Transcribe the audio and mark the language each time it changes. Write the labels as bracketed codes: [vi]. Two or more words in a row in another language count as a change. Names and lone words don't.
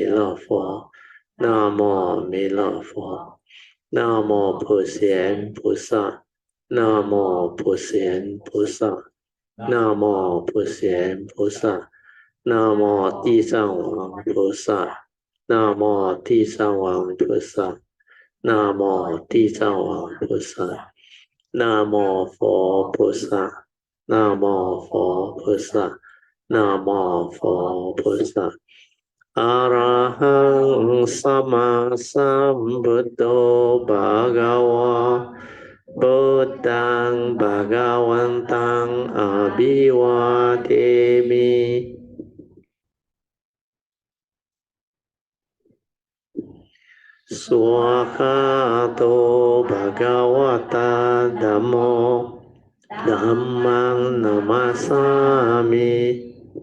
[zh] 勒佛。Namo 弥勒佛。Namo 普贤菩萨。Namo 普贤菩萨。Namo 普贤菩萨。Namo 地藏王菩萨。Namo 地藏王菩萨。Namo 地藏王菩萨。Namo 佛菩萨。Namo 佛菩萨。Namo 佛菩萨。 [pi] Araham Sammasambuddho Bhagava. Buddhang Bhagavantang Abhivademi. Swakato Bhagavata Dhammo Dhammang Namasami.